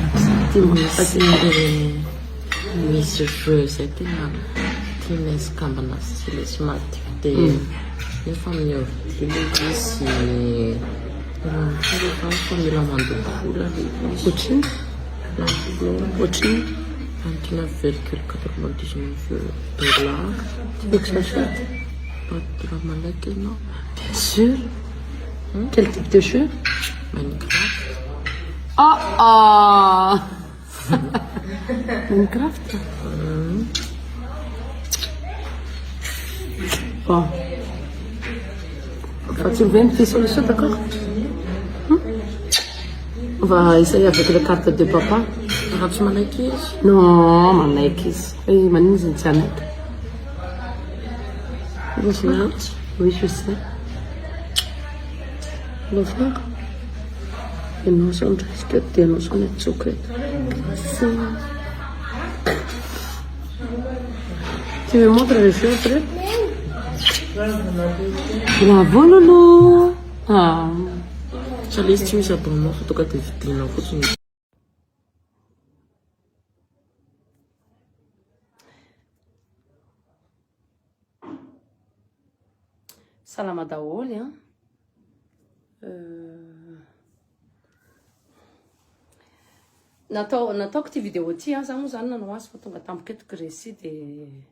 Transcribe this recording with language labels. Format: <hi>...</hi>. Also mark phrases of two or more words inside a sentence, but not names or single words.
<mg>misy jeu zay tena tiana isikambana sy le somary dia nefa amin'ny ordile izy rehefa mila mandoto vola ohatriny ohatriny antina virgule 99 $. Tiako sachette Raha malaky ianao</mg> <fr>bien sûr quel type de jeu Minecraft. Minecraft bon fa tu veux une petite solution d'accord on va essayer avec la carte de papa.</fr> <mg>Raha tsy manaiky izy Non, manaiky izy. Manino izy tsy anaiky.</mg> <fr>Oui, je sais. Le frère.</fr> <mg>Ianao zao ndraisika dia ianao zao nitsoky eto.</mg> <fr>Tu me montres le jeu après? Bravo Loulou. Ah.</fr> <mg>Sahala izy tsy misy abonnement fa tonga dia vidinao fotsiny. Salama daholy nataoko ty vidéo ty za moa zany nanao azy fa tonga tampoka eto Grécie dia</mg>